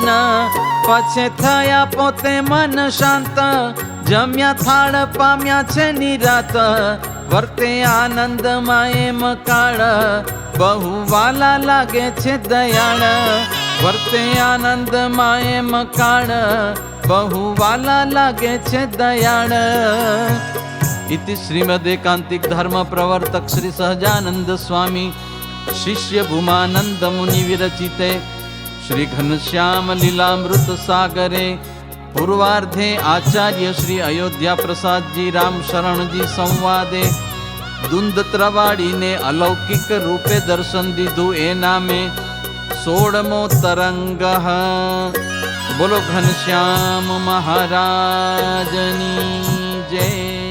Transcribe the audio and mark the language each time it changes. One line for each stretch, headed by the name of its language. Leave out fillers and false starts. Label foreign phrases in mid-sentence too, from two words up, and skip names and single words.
Gujarati: પછી થયા પોતે મન શાંત, જમ્યા થાળ પામ્યા છે નિરાત. વર્તે આનંદમાં એમ કાળ, બહુ વાલા લાગે છે દયાળ. વર્તે આનંદમાં એમ કાળ, બહુ વાલા લાગે છે દયાળ.
Sanskrit: इति श्रीमदेकांतिक धर्म प्रवर्तक श्री सहजानंद स्वामी शिष्य भूमानंद मुनि विरचिते श्री घनश्याम लीलामृत सागरे पूर्वार्धे आचार्य श्री अयोध्या प्रसाद जी राम शरण जी संवादे
Gujarati: દુંદત્રવાડી ને અલૌકિક રૂપે દર્શન દીધુ એ નામે 16મો તરંગ. બોલો ઘનશ્યામ મહારાજની જય.